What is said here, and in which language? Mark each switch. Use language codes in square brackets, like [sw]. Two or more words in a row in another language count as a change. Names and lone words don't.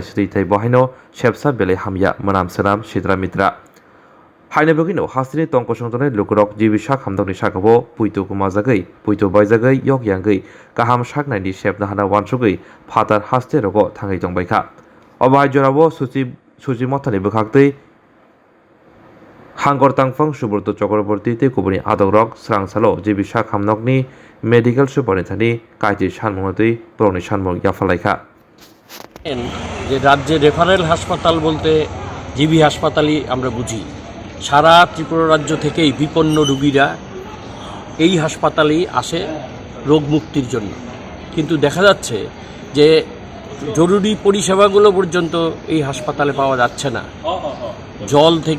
[trp] sri thai bohaino shepsa bele hamya manam sanam sidra mitra haina bogino hasini tongko songtonai lukurok jibi shakham nokni sakabo puito kumajagai puito baijagai yok yangai kaham shaknaini shepna hana wansugai phatar haste rogo thangai tongbaikha obai jorao suci mothani bukhakti Hangor tangfang suburto Chakraborty te kubuni adogrok srangsalo jibi shakhamnokni [en] medical superintendent [trp] kaiti shanmungati proni shanmung yafalaika [bn] যে রাজ্যে রেফারেল হাসপাতাল বলতে জিবি হাসপাতালই আমরা বুঝি সারা ত্রিপুরা রাজ্য থেকেই বিপন্ন রোগীরা এই হাসপাতালেই আসে রোগ মুক্তির জন্য কিন্তু দেখা যাচ্ছে যে জরুরি পরিষেবাগুলো পর্যন্ত এই হাসপাতালে পাওয়া যাচ্ছে না জল থেকে